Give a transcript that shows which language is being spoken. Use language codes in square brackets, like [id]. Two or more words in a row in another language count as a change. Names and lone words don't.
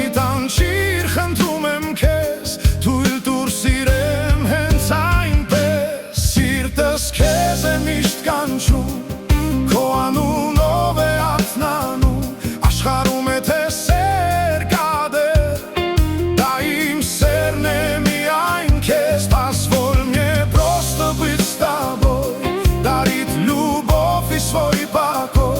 [hy] տանջիր խնդրում եմ քեզ, թույլ տուր սիրեմ հենց այնպես։ Սիրտս քեզ է միշտ կանչում, քո անունով է արթնանում, աշխարհում է թե սեր կա դեր, դա իմ սերն է միայն քեզ, տաս որ [ru] мне просто быть с тобой, дарит любовь и свой покой.